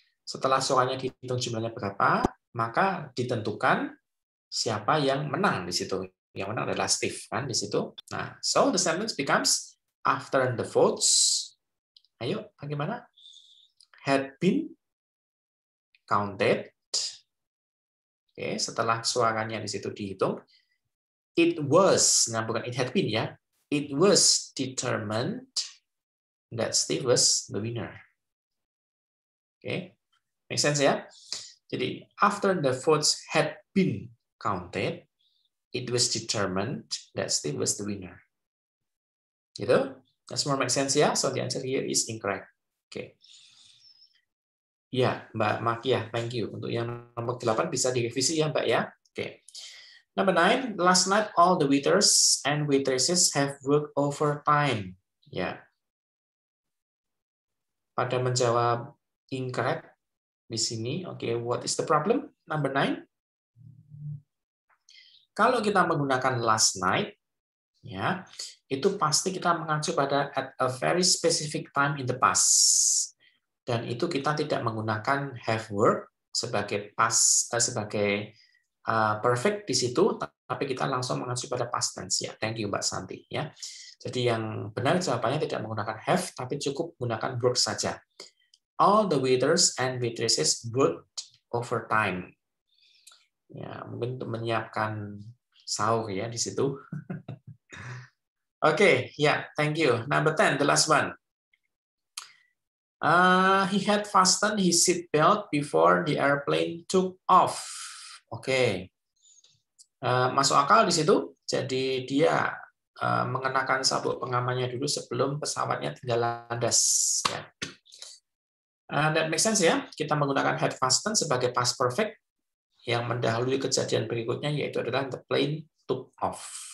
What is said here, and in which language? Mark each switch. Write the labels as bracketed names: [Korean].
[Indonesian] Setelah suaranya dihitung jumlahnya berapa, maka ditentukan siapa yang menang di situ. Yang menang adalah Steve kan di situ. [English] Nah, so the sentence becomes after the votes. [Indonesian] Ayo, bagaimana? [English] Had been counted. Oke, [Indonesian] setelah suaranya di situ dihitung, [English] it was, [Indonesian] nah bukan [English] it had been ya, it was determined that Steve was the winner. Oke, make sense ya? Jadi after the votes had been counted, it was determined that Steve was the winner. [Indonesian] Gitu? [English] That's more make sense ya? So the answer here is incorrect. Oke. Ya, Mbak Makia, thank you. [Indonesian] Untuk yang nomor 8 bisa direvisi ya, Mbak ya. Oke. [English] Number 9, last night all the waiters and waitresses have worked overtime. Ya. [Indonesian] Pada menjawab incorrect di sini. [English] Oke, what is the problem? Number 9. [Indonesian] Kalau kita menggunakan last night, ya, itu pasti kita mengacu pada [English] at a very specific time in the past. [Indonesian] Dan itu kita tidak menggunakan have worked sebagai past sebagai perfect di situ, tapi kita langsung mengacu pada past tense ya. [English] Thank you [Indonesian] Mbak Santi ya. Jadi yang benar jawabannya tidak menggunakan have, tapi cukup menggunakan work saja. [English] All the waiters and waitresses worked overtime. [Indonesian] Ya, mungkin untuk menyiapkan sahur ya di situ. [English] Oke, ya, thank you. Number 10, the last one. He had fastened his seat belt before the airplane took off. [Indonesian] Oke. Masuk akal di situ. Jadi dia mengenakan sabuk pengamannya dulu sebelum pesawatnya tinggal landas. Ya. [English] That makes sense ya. [Indonesian] Kita menggunakan had fastened sebagai past perfect yang mendahului kejadian berikutnya, yaitu adalah [English] the plane took off.